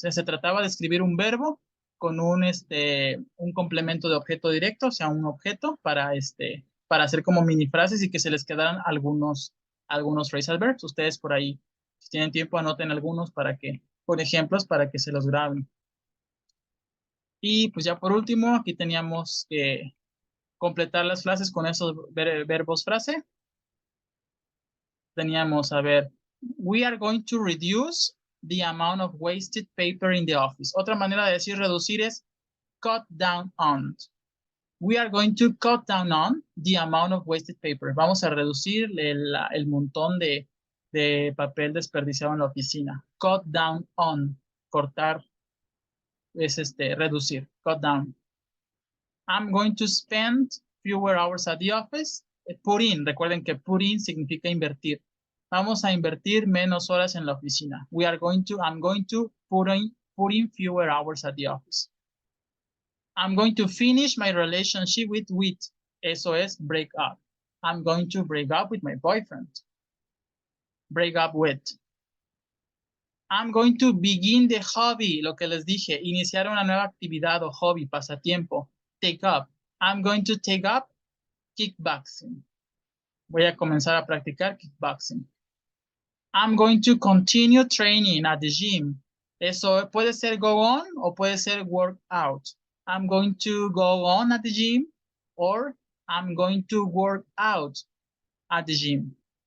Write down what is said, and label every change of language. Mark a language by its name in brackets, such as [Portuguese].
[Spanish] Se trataba de escribir un verbo con un complemento de objeto directo, o sea, un objeto para hacer como mini frases y que se les quedaran algunos phrasal verbs. Ustedes por ahí, si tienen tiempo, anoten algunos por ejemplos, para que se los graben. Y pues ya por último, aquí teníamos que completar las frases con esos verbos frase. Teníamos, a ver, [English] we are going to reduce the amount of wasted paper in the office. [Spanish] Otra manera de decir reducir es cut down on. [English] We are going to cut down on the amount of wasted paper. [Spanish] Vamos a reducir el montón de papel desperdiciado en la oficina. [English] Cut down on. [Spanish] Cortar es reducir. [English] Cut down. I'm going to spend fewer hours at the office. [Spanish] Put in. Recuerden que put in significa invertir. Vamos a invertir menos horas en la oficina. [English] I'm going to put in fewer hours at the office. I'm going to finish my relationship with. [Spanish] Eso es [English] break up. I'm going to break up with my boyfriend. Break up with. I'm going to begin the hobby, [Spanish] lo que les dije, iniciar una nueva actividad o hobby, pasatiempo. Take up. [English] I'm going to take up kickboxing. [Spanish] Voy a comenzar a practicar kickboxing. [English] I'm going to continue training at the gym. [Spanish] Eso puede ser go on o puede ser work out. [English] I'm going to go on at the gym or I'm going to work out at the gym.